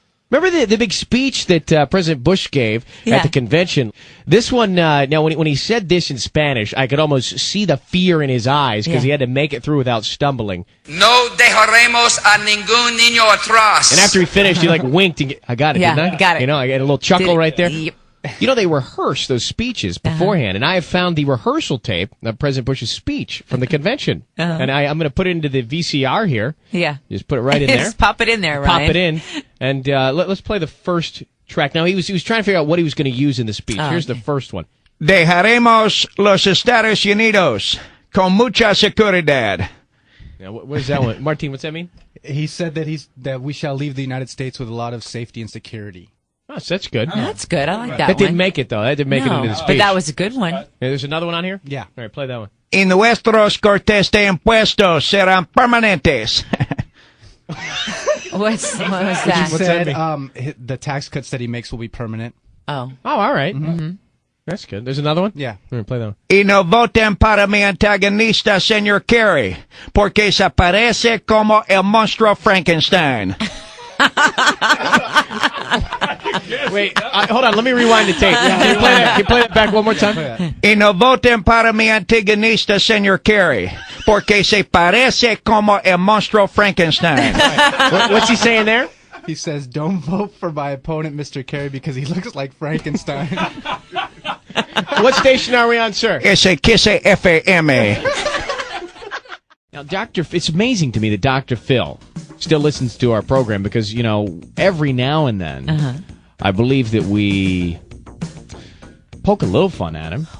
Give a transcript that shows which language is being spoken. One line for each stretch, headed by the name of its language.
English: Remember the big speech that President Bush gave at the convention? This one, now when he said this in Spanish, I could almost see the fear in his eyes because he had to make it through without stumbling.
Spanish: No dejaremos a ningún niño atrás.
English: And after he finished, he winked and I got it, didn't I? Got it. You know, I got a little chuckle right there. Yep. You know, they rehearse those speeches beforehand, and I have found the rehearsal tape of President Bush's speech from the convention. And I'm going to put it into the VCR here. Yeah. Just put it right in there. Just pop it in there, Pop Ryan. it in. And let's play the first track. Now, he was trying to figure out what he was going to use in the speech. Here's the first one.
Spanish: Dejaremos los Estados Unidos con mucha seguridad.
English: Now, what is that one? Martin, what's that mean? He said that we shall leave the United States with a lot of safety and security. Oh, so that's good. That's good. I like that one. That didn't make it, though. That didn't make it into the speech. But that was a good one. Yeah, there's another one on here? Yeah. All right, play that one.
Spanish: Y nuestros cortes de impuestos serán permanentes.
English: What was that? He said the tax cuts that he makes will be permanent. Oh, all right. Mm-hmm. That's good. There's another one? Yeah. All right, play that one.
Spanish: Y no voten para mi antagonista, señor Kerry, porque se parece como el monstruo Frankenstein.
English: Wait, hold on. Let me rewind the tape. Can you play that back one more time?
Spanish: Y no voten para mi antagonista, señor Kerry, porque se parece como el monstruo Frankenstein.
English: What's he saying there? He says, don't vote for my opponent, Mr. Kerry, because he looks like Frankenstein. What station are we on, sir?
Spanish: Ese Kiss FM.
English: Now, it's amazing to me that Dr. Phil still listens to our program because, you know, every now and then, I believe that we poke a little fun at him.